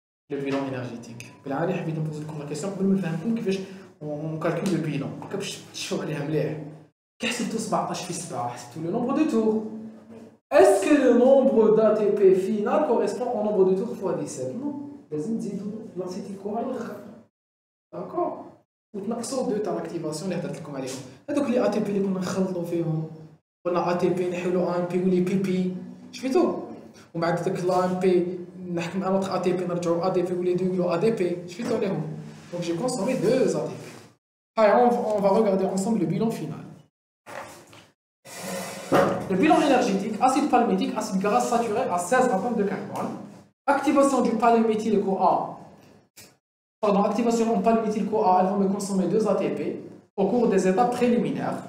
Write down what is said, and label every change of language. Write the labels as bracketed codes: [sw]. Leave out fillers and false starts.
[fr] Le bilan énergétique. Je vais vous poser la question pour me faire on calcule le bilan. [ar] باش تشوفوا عليها مليح. كي حسبتوا 17 في 7 حسبتوا le nombre de tours. [fr] Est-ce que le nombre d'ATP final correspond au nombre de tours fois 17? Non. [ar] لازم تزيدوا l'acétyl CoA الاخر. [fr] D'accord? [ar] وتنقصوا 2 تاع l'activation اللي هضرت لكم عليهم. هذوك لي ATP اللي كنا نخلطوا فيهم. قلنا ATP نحولوا AMP ولي PP. شفتوا؟ ومن بعد داك l'AMP نحكم ان autre ATP نرجعوا ADP ولي يولوا ADP. شفتوا عليهم؟ [fr] Donc j'ai consommé 2 ATP. Allez, on va regarder ensemble le bilan final. Le bilan énergétique, acide palmitique, acide gras saturé à 16 atomes de carbone. Activation du palméthyl-CoA. Pardon, activation en palméthyl-CoA, elle va me consommer 2 ATP au cours des étapes préliminaires.